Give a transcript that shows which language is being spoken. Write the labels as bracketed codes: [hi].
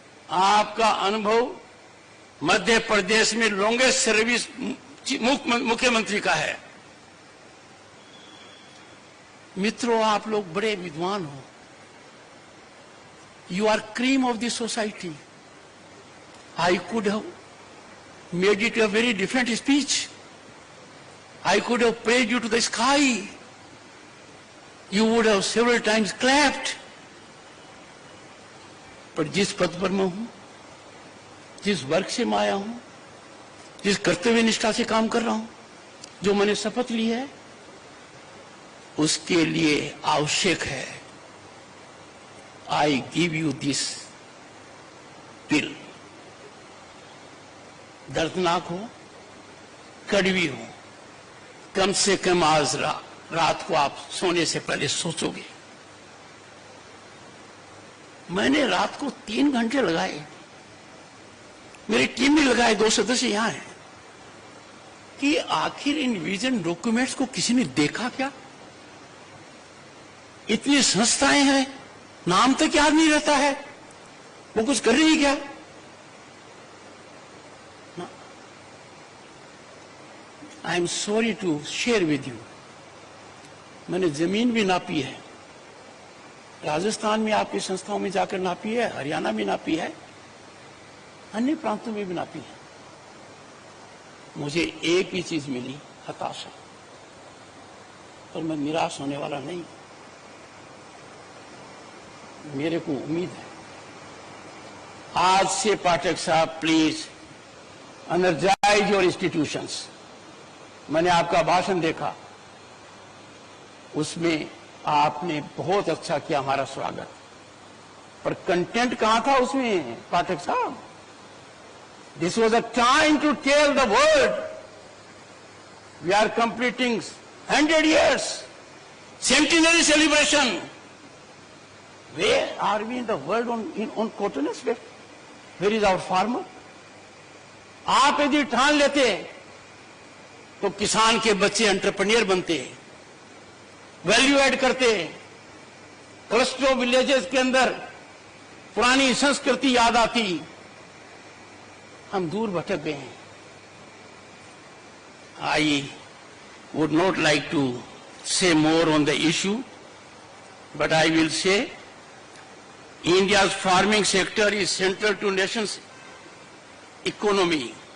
[hi] आपका अनुभव मध्य प्रदेश में लॉन्गेस्ट सर्विस मुख्यमंत्री का है। मित्रों, आप लोग बड़े विद्वान हो। [en] You are cream of the society. I could have made it a very different speech. I could have praised you to the sky. You would have several times clapped. [hi] पर जिस पद पर मैं हूं, जिस वर्ग से मैं आया हूं, जिस कर्तव्य निष्ठा से काम कर रहा हूं, जो मैंने शपथ ली है, उसके लिए आवश्यक है [en] I give you this bill. [hi] दर्दनाक हो, कड़वी हो, कम से कम आज रात को आप सोने से पहले सोचोगे। मैंने रात को 3 घंटे लगाए, मेरी टीम भी लगाए, 2 सदस्य यहां हैं, कि आखिर इन विजन डॉक्यूमेंट्स को किसी ने देखा क्या? इतनी संस्थाएं हैं, नाम तक याद नहीं रहता है, वो कुछ कर रही क्या? [en] I am sorry to share with you. [hi] मैंने जमीन भी नापी है, राजस्थान में आपकी संस्थाओं में जाकर नापी है, हरियाणा में नापी है, अन्य प्रांतों में भी नापी है। मुझे एक ही चीज मिली, हताशा। पर मैं निराश होने वाला नहीं। मेरे को उम्मीद है आज से पाठक साहब [en] Please energise your institutions. [hi] मैंने आपका भाषण देखा, उसमें आपने बहुत अच्छा किया हमारा स्वागत, पर कंटेंट कहां था उसमें पाठक साहब? [en] This was a time to tell the world we are completing 100 years centenary celebration. Where are we in the world on cotton aspect? Where is our farmer? [hi] आप यदि ठान लेते तो किसान के बच्चे एंटरप्रेन्योर बनते, वैल्यू ऐड करते, क्लस्टर विलेजेस के अंदर पुरानी संस्कृति याद आती। हम दूर भटक गए हैं। [en] I would not like to say more on the issue, but I will say India's farming sector is central to nation's economy.